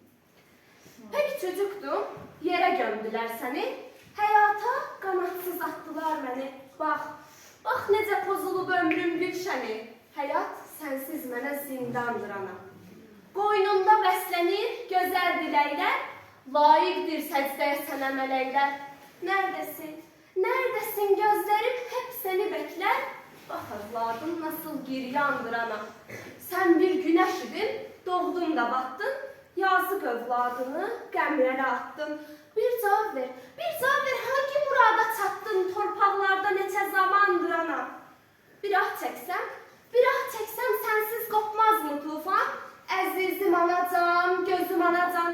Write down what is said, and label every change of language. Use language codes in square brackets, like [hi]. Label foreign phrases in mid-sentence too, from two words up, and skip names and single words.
[tr] Pek çocukdum, [az] yerə gömdülər səni, həyata qanadsız atdılar məni. Bax, bax necə pozulub ömrüm gülşəni, həyat sənsiz mənə zindandır ana. Qoynunda bəslənir gözəl diləklər, layiqdir səcdəyə sənə mələklər. [tr] Neredesin? Neredesin gözlerim hep seni bekler. Bak evladım nasıl giryandır ana. Sen bir güneş idin, doğdun da battın. [az] Yazık evladını qəmlərə attın. Bir cavab ver, [tr] hangi murada [az] çattın torpaqlarda neçə zamandır ana. Bir ah çəksəm sensiz qopmaz mı tufan? Əzizim anacam, gözüm anacam.